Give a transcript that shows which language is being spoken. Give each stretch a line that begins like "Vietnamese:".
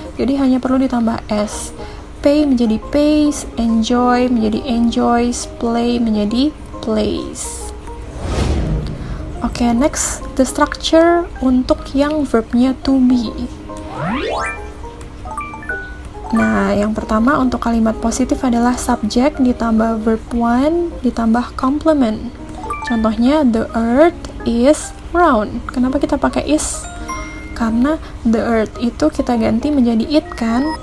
Indonesian: Jadi hanya perlu ditambah s. Pay menjadi pays, enjoy menjadi enjoys, play menjadi plays. Oke, next, the structure untuk yang verbnya to be. Nah, yang pertama untuk kalimat positif adalah subject ditambah verb 1 ditambah complement.
English: Contohnya, the earth is round.
Indonesian: Kenapa kita pakai is? Karena the earth itu kita ganti menjadi it kan.